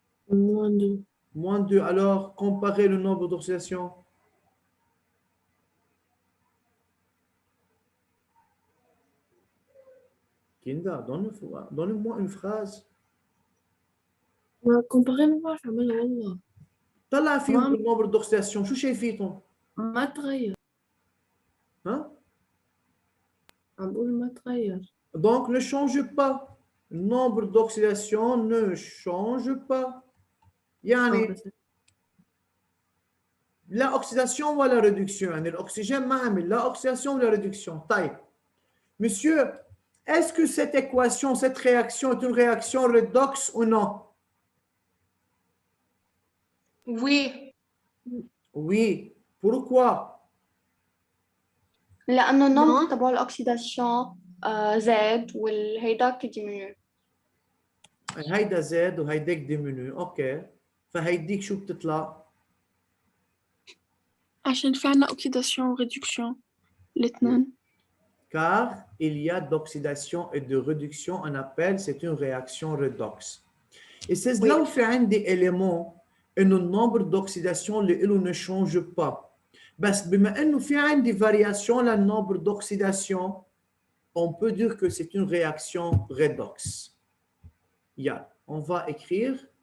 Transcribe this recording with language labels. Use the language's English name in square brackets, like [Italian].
[French] -2. Moins 2. Alors, comparez le nombre d'oxydation. Kinda, donne-moi une phrase. [Arabic] Comparer ما بعرف أعملها والله. طلع فيهم تمام. النمبر d'oxydation. شو شايفيتهم؟ ما تغير. Hein? عم بقول ما تغير. [French] Donc, ne change pas. Le nombre d'oxydation ne change pas. [Arabic] يعني بس لا oxydation ولا réduction. يعني الأكسجين ما عمل لا oxydation ولا réduction. طيب. [French] Monsieur, est-ce que cette équation, cette réaction est une réaction redox ou non? Oui. Oui. Pourquoi? [Arabic] لأنه النمط [French] Non. [Arabic] تبع الأكسيداسيون زاد والهيداك ديمينيو. هيدا زاد وهيداك ديمينو. اوكي. فهيديك شو بتطلع؟ عشان في عنا oxydation و réduction الاثنين. [French] Car il y a d'oxydation et de réduction, on appelle, c'est une réaction redox. Et c'est là où [Arabic] في عندي [French] élément [Arabic] إنه النمبر [French] d'oxydation [Arabic] اللي له [French] ne change pas. [Arabic] بس بما إنه في عندي [French] variation للنمبر d'oxydation, on peut dire que c'est une réaction redox. Yeah. On va écrire.